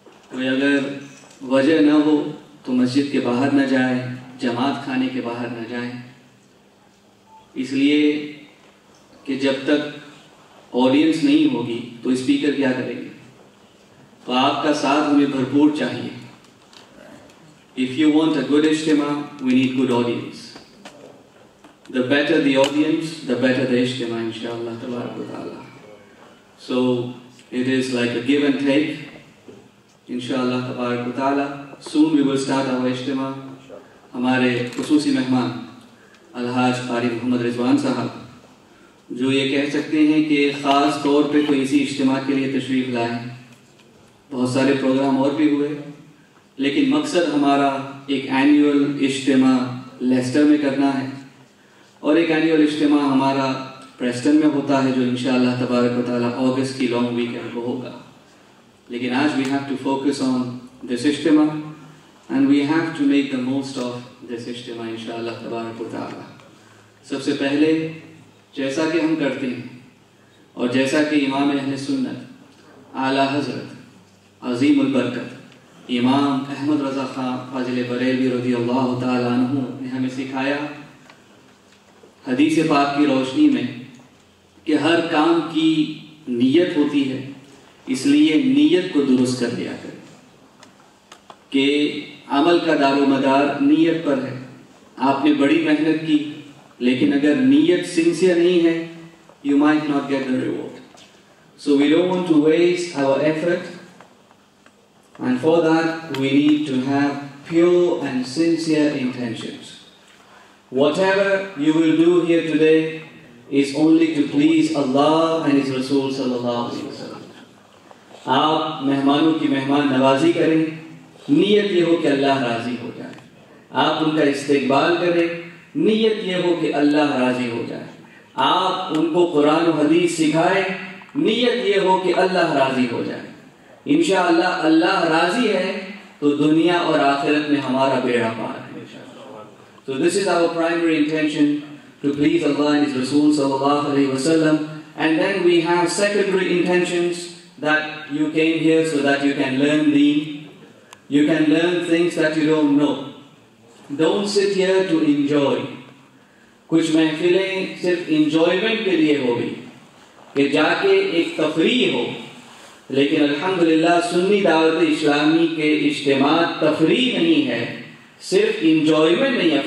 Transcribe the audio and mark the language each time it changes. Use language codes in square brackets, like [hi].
[ur] کوئی اگر وجہ نہ ہو تو مسجد کے باہر نہ جائیں، جماعت کھانے کے باہر نہ جائیں، اس لیے کہ جب تک آڈینس نہیں ہوگی تو اسپیکر کیا کریں گے. تو آپ کا ساتھ ہمیں بھرپور چاہیے. [en] If you want a good اجتماع, we need good audience. The better the audience, the better the اجتماع انشاءاللہ تبارک و تعالی. So it is like a give and take. [ur] انشاءاللہ تبارک و تعالی. [en] Soon we will start our اجتماع. [ur] ہمارے خصوصی مہمان الحاج قاری محمد رضوان صاحب، جو یہ کہہ سکتے ہیں کہ خاص طور پہ کوئی اسی اجتماع کے لیے تشریف لائیں. بہت سارے پروگرام اور بھی ہوئے، لیکن مقصد ہمارا ایک اینیول اجتماع لیسٹر میں کرنا ہے، اور ایک اینیول اجتماع ہمارا پریسٹن میں ہوتا ہے جو انشاءاللہ تبارک و تعالیٰ اگست کی لانگ ویکینڈ کو ہوگا. لیکن آج [en] we have to focus on this اجتماع and we have to make the most of this اجتماع انشاءاللہ تبارک و تعالیٰ. [ur] سب سے پہلے جیسا کہ ہم کرتے ہیں اور جیسا کہ امام اہل سنت اعلیٰ حضرت عظیم البرکت امام احمد رضا خان فاضل بریلوی رضی اللہ تعالیٰ عنہ نے ہمیں سکھایا حدیث پاک کی روشنی میں کہ ہر کام کی نیت ہوتی ہے، اس لیے نیت کو درست کر لیا کریں کہ عمل کا دار و مدار نیت پر ہے. آپ نے بڑی محنت کی لیکن اگر نیت سنسیئر نہیں ہے, [en] you might not get the reward. So we don't want to waste our effort, and for that we need to have pure and sincere intentions. Whatever you will do here today is only to please Allah and His Rasul sallallahu alaihi wasallam. [ur] آپ مہمانوں کی مہمان نوازی کریں, نیت یہ ہو کہ اللہ راضی ہو جائے. آپ ان کا استقبال کریں, نیت یہ ہو کہ اللہ راضی ہو جائے. آپ ان کو قرآن و حدیث سکھائیں, نیت یہ ہو کہ اللہ راضی ہو جائے. انشاءاللہ اللہ راضی ہے تو دنیا اور آخرت میں ہمارا بیڑا پار ہے. [en] So this is our primary intention, to please Allah and His Rasul sallallahu alaihi wasallam. And then we have secondary intentions, that you came here so that you can learn deen. You can learn things that you don't know. Don't sit here to enjoy. [ur] کچھ محفلیں صرف enjoyment کے لیے ہوگی کہ جا کے ایک تفریح ہو, لیکن الحمدللہ سنی دعوت اسلامی کے اجتماع تفریح نہیں ہے, صرف انجوائمنٹ نہیں ہے.